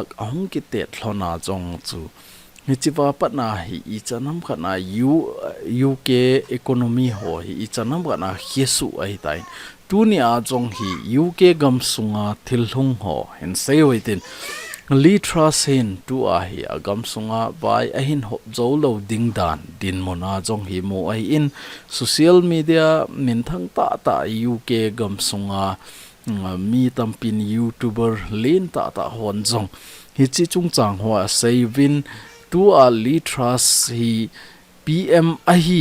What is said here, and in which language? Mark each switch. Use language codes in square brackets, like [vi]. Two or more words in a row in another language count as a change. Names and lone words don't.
[tcz] ahung ki te thlona jong chu hichiwa patna hi I chanam khana UK economy ho hi I chanam khana hiesu ai tai tuni a jong hi UK gamsunga thilhung ho hen sei hoitin Lee Truss hin tu a hi agamsunga bai a hin hop zolo ding dan din mona jong hi mo ai in [en] social media [tcz] min thang ta UK gamsunga mi tampin YouTuber len ta hon jong hi chi chung chang ho savin tu a Lee Truss hi PM a hi